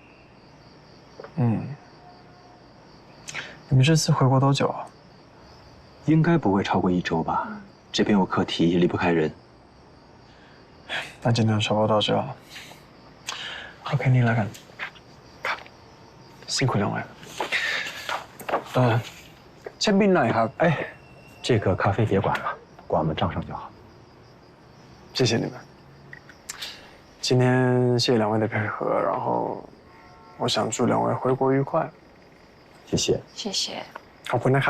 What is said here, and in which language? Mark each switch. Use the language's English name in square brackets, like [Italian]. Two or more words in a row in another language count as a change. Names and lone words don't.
[Chinese] 你们这次回国多久啊？应该不会超过1周吧？这边有课题，离不开人。那今天差不多到这了。好，给你来看。辛苦2位。 [Thai] เช็คบิลหน่อยครับ。 [Chinese] 哎，这个咖啡别管了，管我们账上就好。谢谢你们。今天谢谢2位的配合，然后我想祝2位回国愉快。谢谢。谢谢。 [Thai] ขอบคุณนะครับ。